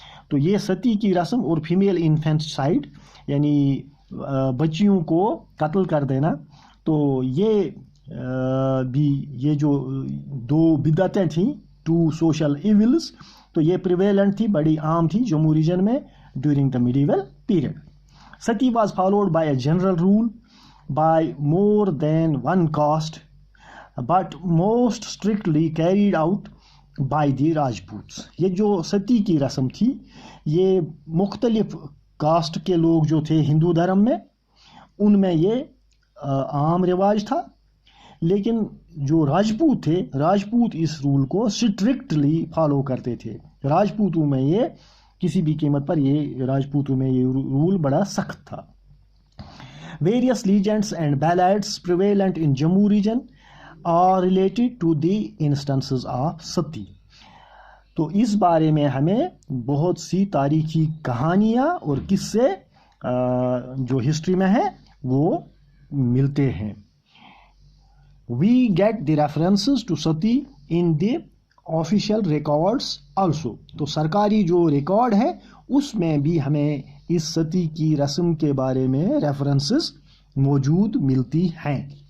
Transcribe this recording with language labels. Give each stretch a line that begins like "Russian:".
Urdu: تو یہ ستی کی رسم اور فیمیل انفینٹسائڈ یعنی بچیوں کو قتل کر دینا، تو یہ بھی یہ جو دو بدعتیں تھیں،
English: two social evils,
Urdu: تو یہ پریویلنٹ تھی، بڑی عام تھی جموں ریجن میں
English: During the medieval period. Sati was followed by a general rule by more than one caste, but most strictly carried out by the Rajputs.
Urdu: یہ جو ستی کی رسم تھی یہ مختلف کاسٹ کے لوگ جو تھے ہندو دھرم میں ان میں یہ عام رواج تھا، لیکن جو راجپوت تھے راجپوت اس رول کو اسٹرکٹلی فالو کرتے تھے. راجپوتوں میں یہ کسی بھی قیمت پر یہ راجپوتوں میں یہ رول بڑا سخت تھا.
English: Various legends and ballads prevalent in Jammu region are related to the instances of Sati.
Urdu: تو اس بارے میں ہمیں بہت سی تاریخی کہانیاں اور قصے جو ہسٹری میں ہیں وہ ملتے ہیں.
English: We get the references to Sati in the official records also.
Urdu: تو سرکاری جو ریکارڈ ہے اس میں بھی ہمیں اس ستی کی رسم کے بارے میں ریفرنسز موجود ملتی ہیں.